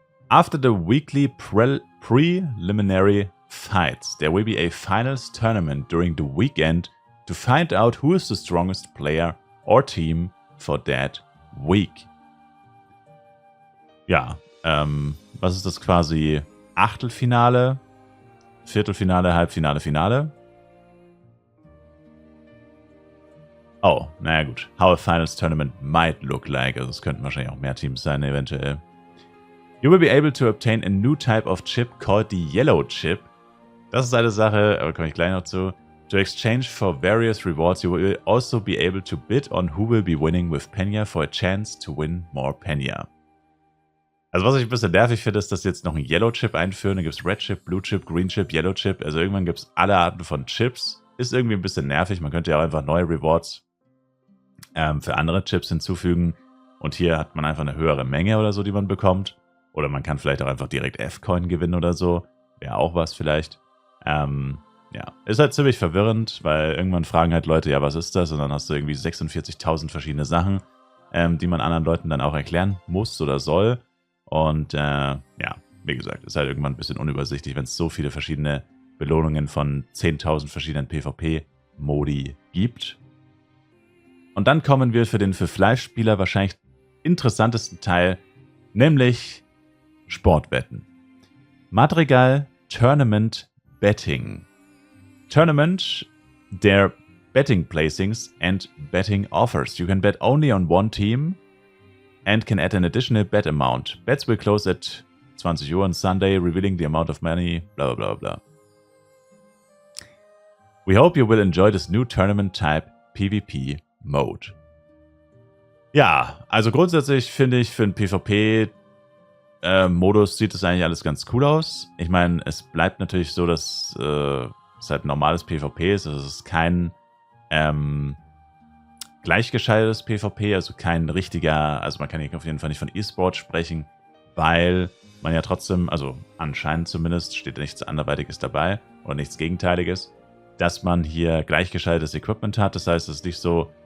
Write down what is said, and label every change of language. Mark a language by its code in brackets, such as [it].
[en] After the weekly preliminary fights, there will be a finals tournament during the weekend to find out who is the strongest player or team for that week. [de] Ja, was ist das quasi? Achtelfinale, Viertelfinale, Halbfinale, Finale? Oh, naja gut. [en] How a finals tournament might look like. [de] Also es könnten wahrscheinlich auch mehr Teams sein, eventuell. [en] You will be able to obtain a new type of chip called the Yellow Chip. [de] Das ist eine Sache, aber komme ich gleich noch zu. [en] To exchange for various rewards, you will also be able to bid on who will be winning with Penya for a chance to win more Penya. [de] Also was ich ein bisschen nervig finde, ist, dass sie jetzt noch einen Yellow Chip einführen. Da gibt es Red Chip, Blue Chip, Green Chip, Yellow Chip. Also irgendwann gibt es alle Arten von Chips. Ist irgendwie ein bisschen nervig. Man könnte ja auch einfach neue Rewards für andere Chips hinzufügen. Und hier hat man einfach eine höhere Menge oder so, die man bekommt. Oder man kann vielleicht auch einfach direkt F-Coin gewinnen oder so. Wäre auch was vielleicht. Ja, ist halt ziemlich verwirrend, weil irgendwann fragen halt Leute, ja, was ist das? Und dann hast du irgendwie 46.000 verschiedene Sachen, die man anderen Leuten dann auch erklären muss oder soll. Und ja, wie gesagt, ist halt irgendwann ein bisschen unübersichtlich, wenn es so viele verschiedene Belohnungen von 10.000 verschiedenen PvP-Modi gibt. Und dann kommen wir für den für Flive-Spieler wahrscheinlich interessantesten Teil, nämlich Sportwetten. [en] Madrigal Tournament Betting. Tournament, their betting placings and betting offers. You can bet only on one team and can add an additional bet amount. Bets will close at 20 Uhr on Sunday, revealing the amount of money, blah blah blah. We hope you will enjoy this new tournament type PvP mode. [de] Ja, also grundsätzlich finde ich, für einen PvP-Modus sieht das eigentlich alles ganz cool aus. Ich meine, es bleibt natürlich so, dass es halt ein normales PvP ist. Also es ist kein gleichgeschaltetes PvP, also kein richtiger, also man kann hier auf jeden Fall nicht von E-Sport sprechen, weil man ja trotzdem, also anscheinend zumindest, steht nichts anderweitiges dabei oder nichts Gegenteiliges, dass man hier gleichgeschaltetes Equipment hat. Das heißt, es ist nicht so,